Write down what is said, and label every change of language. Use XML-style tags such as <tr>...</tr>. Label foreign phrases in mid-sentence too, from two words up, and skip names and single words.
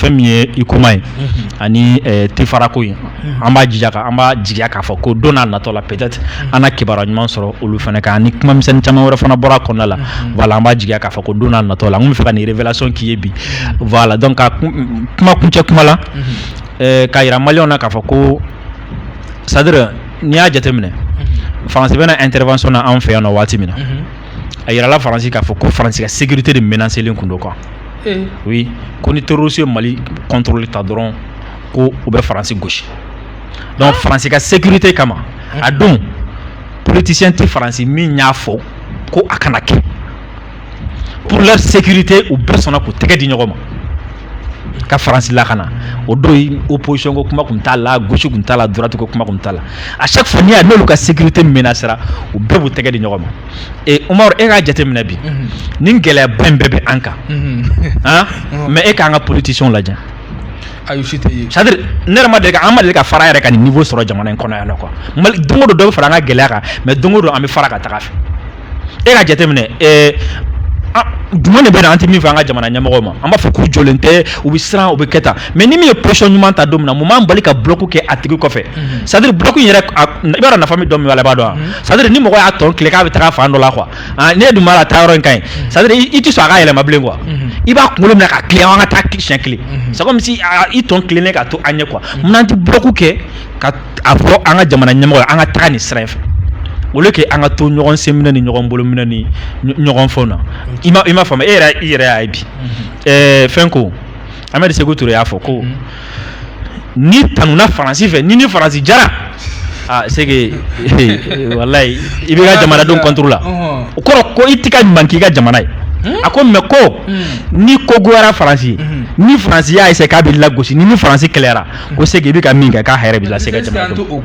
<bm>fɛn min ye ICOMA ye ani Tefarako ye an b'a jigiya k'a fɔ ko don n'a natɔ la peut-être an na kibaruya ɲuman sɔrɔ olu fana kan ani kuma misɛnnin caman wɛrɛ fana bɔra a kɔnɔna la voilà an b'a jigiya k'a fɔ ko don n'a natɔ la n kun bɛ fɛ ka nin révélation k'i ye bi</bm> <fr>voilà donc</fr> <bm>ka kuma kuncɛ kuma la k'a yira maliyɛnw na k'a fɔ ko</bm> <fr>c'est à dire</fr> <bm>n'i y'a jateminɛ France bɛna intervention na an fɛ yan nɔ waati min na a yirala France k'a fɔ ko France ka sécurité de menacelen kun don</bm> <fr>quoi oui</fr> <bm>ko ni terroriste Mali contrôle ta dɔrɔn ko u bɛ France gosi donc France ka sécurité kama a don politicien tɛ France min y'a fɔ ko a kana kɛ</bm> <fr>pour leur sécurité</fr> <bm>u bɛɛ sɔnna k'u tɛgɛ di ɲɔgɔn ma ka France lakana o do opposition ko kuma kun t'a la gauche kun t'a la droite ko kuma kun t'a la</bm> <fr>à chaque fois</fr> <bm>ni a n'olu ka sécurité menacera u bɛɛ b'u tɛgɛ di ɲɔgɔn ma et Umaru e k'a jateminɛ bi ni gɛlɛyaba in bɛɛ bɛ an kan mais e k'an ka politiciens lajɛ</bm> <fr>c'est-à-dire</fr> <bm>ne yɛrɛ ma deli ka an ma deli ka fara yɛrɛ ka nin niveau sɔrɔ jamana in kɔnɔ yan nɔ quoi don o don dɔ bɛ fara an ka gɛlɛya kan mais don o don an bɛ fara ka taga fɛ e k'a jateminɛ jumɛn de bɛ na an tɛ min fɛ an ka jamana ɲɛmɔgɔw ma an b'a fɔ k'u jɔlen tɛ u bɛ siran u bɛ kɛ tan mais ni min ye position ɲuman ta don min na mun b'an bali ka bloc kɛ a tigi kɔfɛ</bm> <fr>c'est-à-dire bloc</fr> <bm>in yɛrɛ i b'a dɔn nafa min dɔn min b'a la i b'a dɔn wa</bm> <fr>c'est-à-dire</fr> <bm>ni mɔgɔ y'a tɔn tile k'a bɛ taga fan dɔ la quoi ne dun b'a la taa yɔrɔ in ka ɲi</bm> <fr>c'est-à-dire</fr> <bm>i tɛ sɔn a ka yɛlɛma bilen quoi i b'a kunkolo minɛ ka tilen an ka taa siɲɛ kelen</bm> <fr>c'est comme si</fr> <bm>i tɔn tilennen ka to an ɲɛ quoi mun n'an tɛ bloc kɛ ka a fɔ an ka jamana ɲɛmɔgɔ an ka taga nin sira in fɛ</bm> <fr>au lieu que</fr> <bm>an ka to ɲɔgɔn sen minɛ ni ɲɔgɔn bolo minɛ ni ɲɔgɔn fɛnw na i ma faamu e yɛrɛ y'a ye bi fɛn ko Ahmed Sékou Touré y'a fɔ ko ni tanuna Faransi fɛ ni Faransi jara</bm> <fr>c'est que</fr> <bm>wallahi i bɛ ka jamanadenw contre la o kɔrɔ ko i tɛ ka ɲuman k'i ka jamana ye a ko mais ko ni ko goyara Faransi ni Faransi y'a essayer k'a bɛ lagosi ni Faransi kɛlɛyara ko</bm> <fr>c'est que</fr> <bm>i bɛ ka min kɛ k'a hɛrɛ bɛ lase ka jamanadenw</bm>